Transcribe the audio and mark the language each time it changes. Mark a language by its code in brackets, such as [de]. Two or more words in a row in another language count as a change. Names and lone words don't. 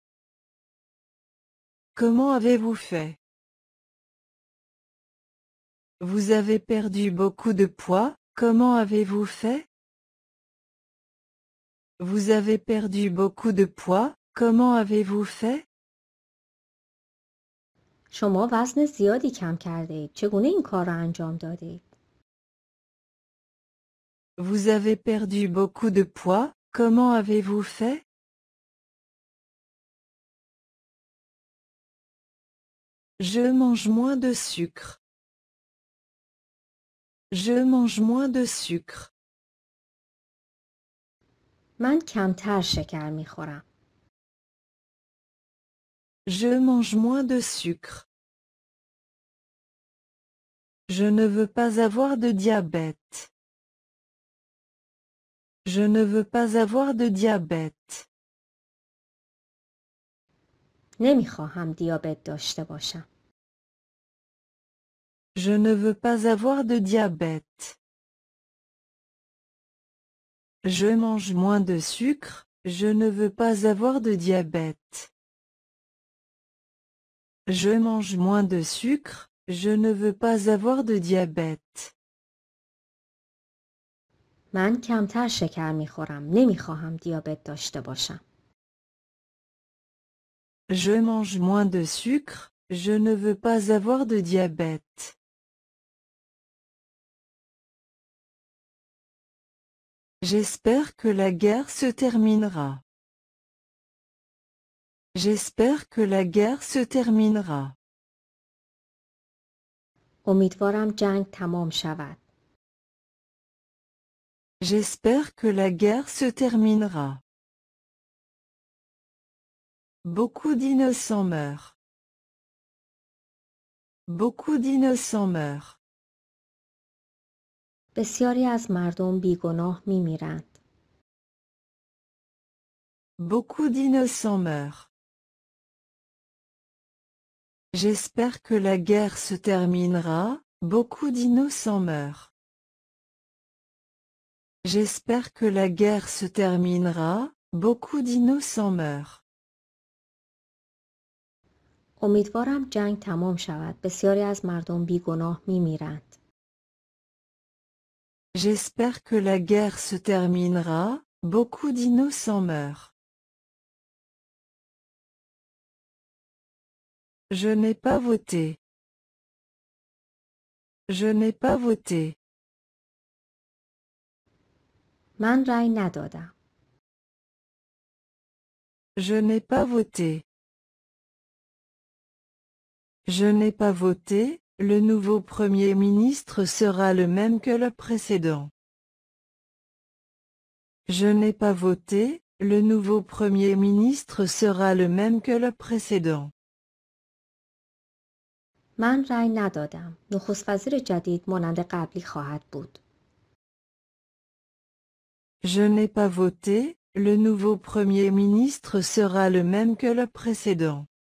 [fr] Comment avez-vous fait? Vous avez perdu beaucoup de poids, comment avez-vous fait? Vous avez perdu beaucoup de poids, comment avez-vous fait? [fa] شما وزن زیادی کم کرده اید. چگونه این کار را انجام دادید؟ [fr] Vous avez perdu beaucoup de poids, comment avez-vous fait? Je mange moins de sucre. Je mange moins de sucre. [fa] من کمتر شکر می خورم. [fr] Je mange moins de sucre. Je ne veux pas avoir de diabète. Je ne veux pas avoir de diabète. [fa] نمی خواهم دیابت داشته باشم. [fr] Je ne veux pas avoir de diabète. Je mange moins de sucre, je ne veux pas avoir de diabète. Je mange moins de sucre, je ne veux pas avoir de diabète. [fa] من کمتر شکر می خورم. نمی خواهم دیابت داشته باشم. [fr] Je mange moins de sucre, je ne veux pas avoir de diabète. J'espère que la guerre se terminera. J'espère que la guerre se terminera. [fa] امیدوارم جنگ تمام شود. [fr] J'espère que la guerre se terminera. Beaucoup d'innocents meurent. Beaucoup d'innocents meurent. [fa] بسیاری از مردم بیگناه می میرند. [fr] Beaucoup d'innocents meurent. J'espère que la guerre se terminera, beaucoup d'innocents meurent. J'espère que la guerre se terminera, beaucoup d'innocents meurent. [fa] امیدوارم جنگ تمام شود. بسیاری از مردم بیگناه می میرند. [fr] J'espère que la guerre se terminera, beaucoup d'innocents meurent. Je n'ai pas voté. Je n'ai pas voté. [fa] من رأی ندادم. [fr] Je n'ai pas voté. Je n'ai pas voté, le nouveau Premier ministre sera le même que le précédent. Je n'ai pas voté, le nouveau Premier ministre sera le même que le précédent. [fa] من رأی ندادم. نخست وزیر جدید مانند قبلی خواهد بود. [fr] Je n'ai pas voté, Le nouveau Premier ministre sera le même que le précédent.